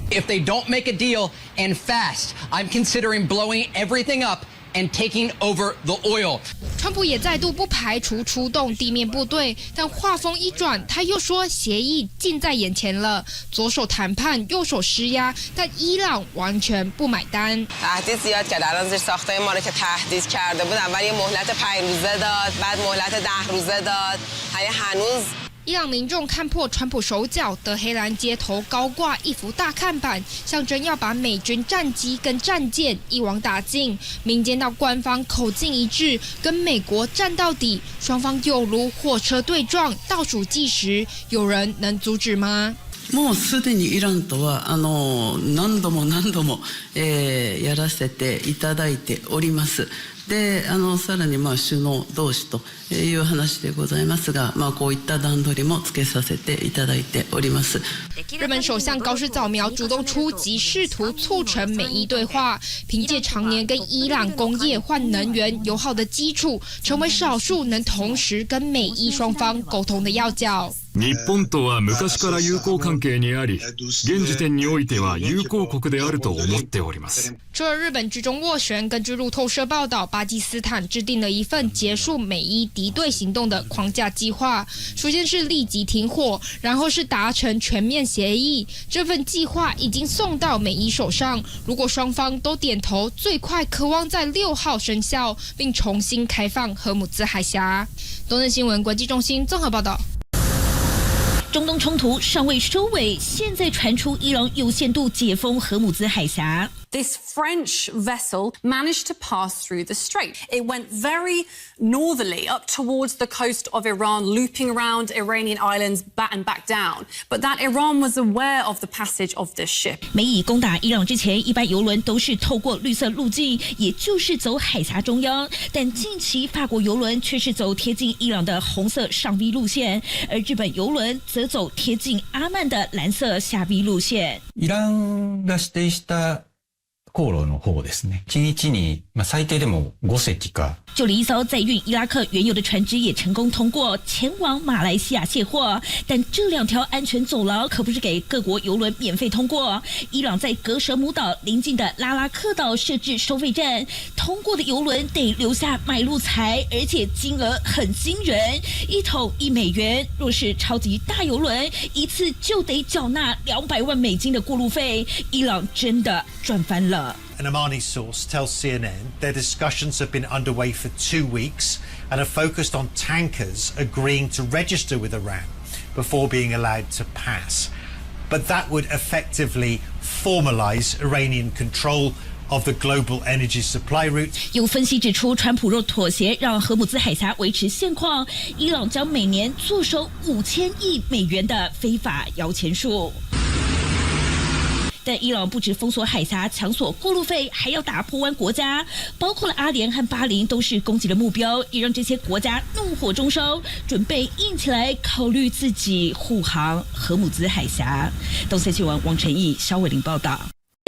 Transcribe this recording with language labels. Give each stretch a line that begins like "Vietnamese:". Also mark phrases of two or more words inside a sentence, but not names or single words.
English: If they don't make a deal and fast, I'm considering blowing everything up and taking over the oil.
Chinese: 川普也再度不排除出动地面部队，但话锋一转，他又说协议近在眼前了，左手谈判，右手施压，但伊朗完全不买单。
Persian: تهدید زیاد کرد الان زیر ساختای ما رو که تهدید کرده بود اول یه مهلت 5 روزه داد بعد مهلت 10 روزه داد هنوز
Chinese: 伊朗民众看破川普手脚，德黑兰街头高挂一幅大看板，象征要把美军战机跟战舰一网打尽。民间到官方口径一致，跟美国战到底，双方有如火车对撞，倒数计时，有人能阻止吗？
Japanese: もうすでにイランとは何度もやらせていただいております。でさらに首脳同士という話でございますが、こういった段取りもつけさせていただいております。
Chinese: 日本首相高市早苗主动出击，试图促成美伊对话，凭借常年跟伊朗工业换能源友好的基础，成为少数能同时跟美伊双方沟通的要角。
Japanese: 日本とは昔から友好関係にあり、現時点においては友好国であると思っております。
Chinese: 除了日本居中斡旋，根据路透社报道，巴基斯坦制定了一份结束美伊敌对行动的框架计划。首先是立即停火，然后是达成全面协议。这份计划已经送到美伊手上，如果双方都点头，最快可望在6号生效，并重新开放荷姆兹海峡。东森新闻国际中心综合报道。中东冲突尚未收尾，现在传出伊朗有限度解封荷姆兹海峡。
English: This French vessel managed to pass through the strait. It went very northerly up towards the coast of Iran, looping around Iranian islands and back down. But that Iran was aware of the passage of this ship.
Chinese: 美以攻打伊朗之前，一般油轮都是透过绿色路径，也就是走海峡中央。但近期法国油轮却是走贴近伊朗的红色上 V 路線，而日本油輪則走貼近阿曼的藍色下 V 路線。
Japanese: イランが指定した航路の方ですね。1日に最低でも5隻か。
Chinese: 就连一艘载运伊拉克原油的船只也成功通过前往马来西亚卸货，但这2条安全走廊可不是给各国油轮免费通过。伊朗在格舍姆岛邻近的拉拉克岛设置收费站，通过的油轮得留下买路财，而且金额很惊人，1桶1美元。若是超级大油轮，一次就得缴纳200万美金的过路费。伊朗真的赚翻了。
English: An Omani source tells CNN their discussions have been underway for 2 weeks and are focused on tankers agreeing to register with Iran before being allowed to pass. But that would effectively formalize Iranian control of the global energy supply route.
Chinese: 有分析指出，川普若妥协让荷姆兹海峡维持现况，伊朗将每年坐收5000亿美元的非法摇钱树。但伊朗不止封锁海峡、抢索过路费，还要打破湾国家，包括了阿联和巴林都是攻击的目标，也让这些国家怒火中烧，准备硬起来，考虑自己护航荷姆兹海峡。东森新闻王晨毅、肖伟玲报道。